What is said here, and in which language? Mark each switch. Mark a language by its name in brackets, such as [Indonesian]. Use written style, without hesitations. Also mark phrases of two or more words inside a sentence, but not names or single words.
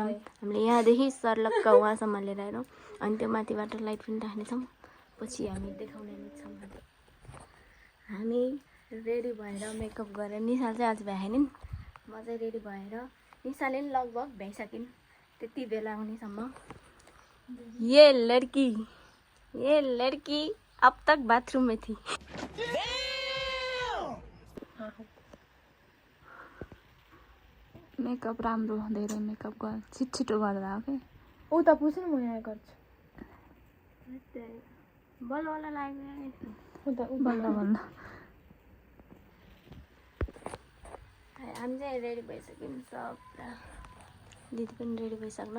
[Nepali] हामीले यहाँदेखि सर्लक्क उहाँसम्म लिएर आएर अनि त्यो माथिबाट लाइट पनि राख्नेछौँ। पछि हामी देखाउने छौँ। हामी रेडी भएर मेकअप गरेर, निशा चाहिँ आज भ्याएन, म चाहिँ रेडी भएर, निशाले पनि लगभग भ्याइसकिन् त्यति बेला आउनेसम्म। [Hindi] ये लड़की अब तक बाथरूम में थी। [Nepali] मेकअप राम्रो धेरै मेकअप गर, छिटो गर्दा हो के। ऊ त पुछ्नु म यहाँ गर्छु। बल्ल लाग्यो बल्ल हामी चाहिँ रेडी भइसक्यौँ सब। दिदी पनि रेडी भइसक्नु।